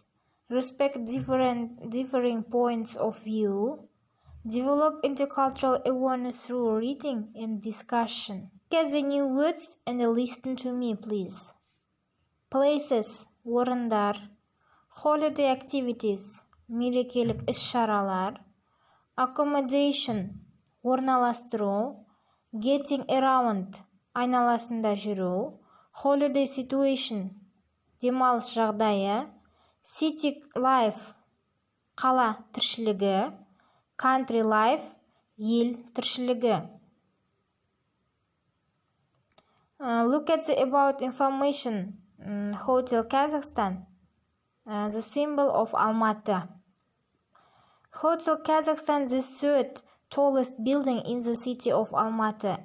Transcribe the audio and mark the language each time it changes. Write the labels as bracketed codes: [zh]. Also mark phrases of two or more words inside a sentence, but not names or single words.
[en] Respect differing points of view. Develop intercultural awareness through reading and discussion. Get the new words and listen to me, please. Places, орындар. Holiday activities, [kk] мерекелік іс-шаралар. [en] Accommodation, орналастыру. Getting around, [kk] айналасында жүру. [en] Holiday situation, [kk] демалыс жағдайы. [en] City life, [kk] қала тіршілігі. [en] Country life, [kk] ел тіршілігі. [en] Look at the about information. Hotel Kazakhstan, the symbol of Almaty. Hotel Kazakhstan, the third tallest building in the city of Almaty.